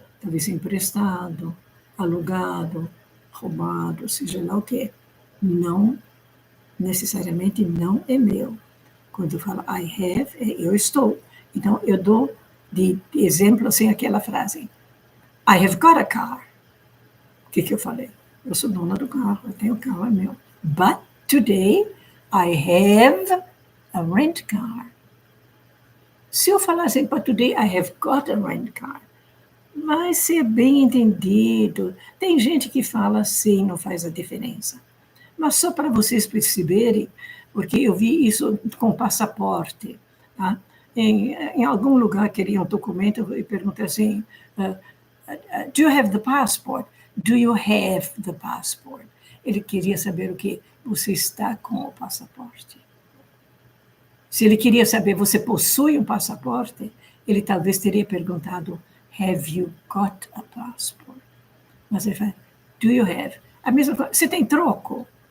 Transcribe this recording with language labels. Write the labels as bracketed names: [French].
[Portuguese] Talvez emprestado, alugado, roubado, seja lá o quê. Não necessariamente não é meu. Quando eu falo [English] I have, [Portuguese] eu estou. Então, eu dou de exemplo assim aquela frase. [English] I have got a car. [Portuguese] O que eu falei? Eu sou dona do carro, eu tenho o carro, é meu. [English] But today I have a rent car. [Portuguese] Se eu falar assim, [English] but today I have got a rent car, [Portuguese] vai ser bem entendido. Tem gente que fala assim, não faz a diferença. Mas só para vocês perceberem, porque eu vi isso com passaporte. Tá? Em algum lugar queria um documento e pergunta assim, [English] do you have the passport? Do you have the passport? [Portuguese] Ele queria saber o quê? Você está com o passaporte. Se ele queria saber, você possui um passaporte? Ele talvez teria perguntado, [English] have you got a passport? [Portuguese] Mas ele fala, [English] do you have? [Portuguese] A mesma coisa, você tem troco?